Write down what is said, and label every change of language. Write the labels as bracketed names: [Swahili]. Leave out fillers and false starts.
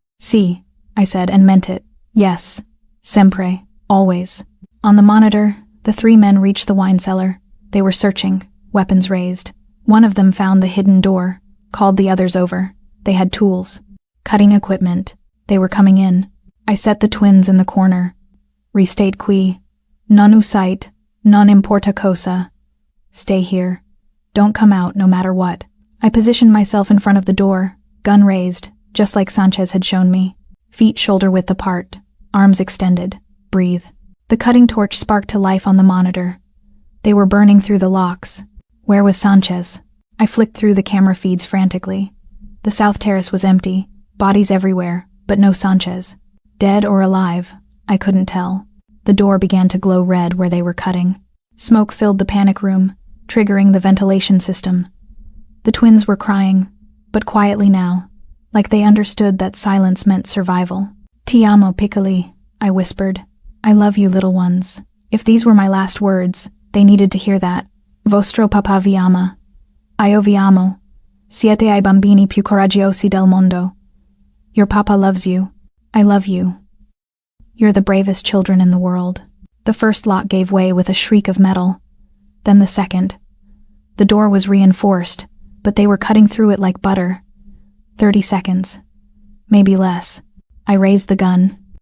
[English] Si, I said, and meant it. Yes. Sempre. Always. On the monitor, the 3 men reached the wine cellar. They were searching, weapons raised. One of them found the hidden door, called the others over. They had tools, cutting equipment. They were coming in. I set the twins in the corner. [Italian] Restate qui. Non usite, non importa cosa. [English] Stay here. Don't come out no matter what. I positioned myself in front of the door, gun raised, just like Sanchez had shown me. Feet shoulder-width apart, arms extended. Breathe. The cutting torch sparked to life on the monitor. They were burning through the locks. Where was Sanchez? I flicked through the camera feeds frantically. The south terrace was empty, bodies everywhere, but no Sanchez. Dead or alive, I couldn't tell. The door began to glow red where they were cutting. Smoke filled the panic room, triggering the ventilation system. The twins were crying, but quietly now, like they understood that silence meant survival. [Italian] Ti amo, piccoli, [English] I whispered. I love you, little ones. If these were my last words, they needed to hear that. [Italian] Vostro papà vi ama. Io vi amo. Siete I bambini più coraggiosi del mondo. [English] Your papa loves you. I love you. You're the bravest children in the world. The first lock gave way with a shriek of metal. Then the second. The door was reinforced, but they were cutting through it like butter. 30 seconds. Maybe less. I raised the gun.